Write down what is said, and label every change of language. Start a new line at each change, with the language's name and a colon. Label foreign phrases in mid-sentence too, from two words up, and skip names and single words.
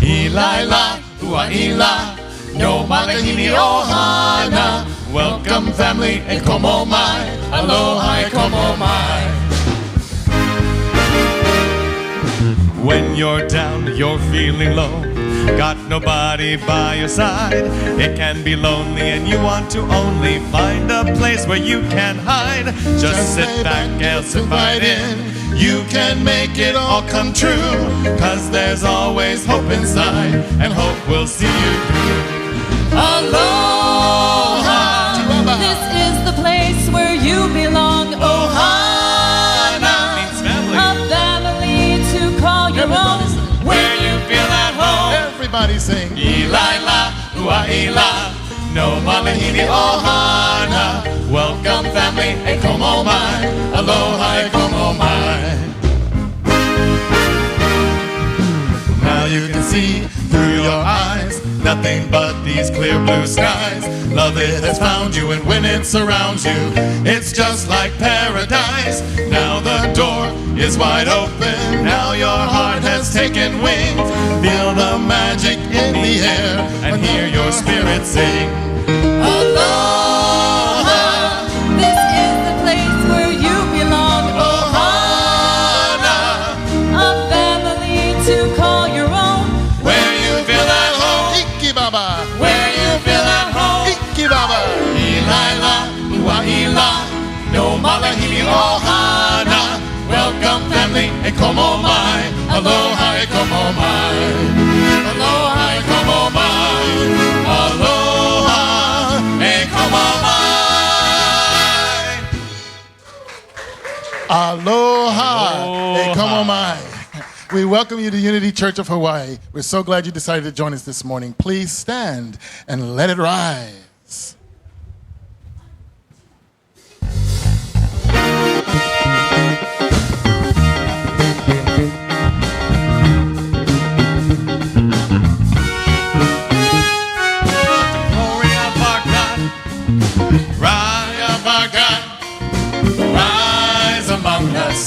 Hawaiian: Ilaila, uaila, no makahini ohana.
English: Welcome family,
Hawaiian: e komo mai, aloha e komo mai.
English: When you're down, you're feeling low, got nobody by your side. It can be lonely and you want to only find a place where you can hide. Just sit back and sit right in. You can make it all come true, 'cause there's always hope inside, and hope will see you through. Aloha! This is the place where you belong. Ohana means family. A family to call your own. Where you feel at home. Everybody sing.
Hawaiian: Ilaila, uaila, no malahini ohana.
English: Welcome family,
Hawaiian: e komo mai, aloha e komo mai.
English: Now you can see through your eyes, nothing but these clear blue skies. Love it has found you, and when it surrounds you, it's just like paradise. Now the door is wide open, now your heart has taken wing. Feel the magic in the air, and hear your spirit sing. Aloha! This is the place where you belong. Ohana! A family to call your own. Where you feel at home. Iki Baba. Where you feel at home. Iki Baba.
Hawaiian: Ilaila, uaila, no malahini ohana.
English: Welcome family,
Hawaiian: e komo mai, aloha e komo mai. Aloha e komo mai, aloha e komo mai.
English: Aloha. Hey, come on, Aloha. my. We welcome you to Unity Church of Hawaii. We're so glad you decided to join us this morning. Please stand and let it rise. Glory of our God, rise of our God, rise among us.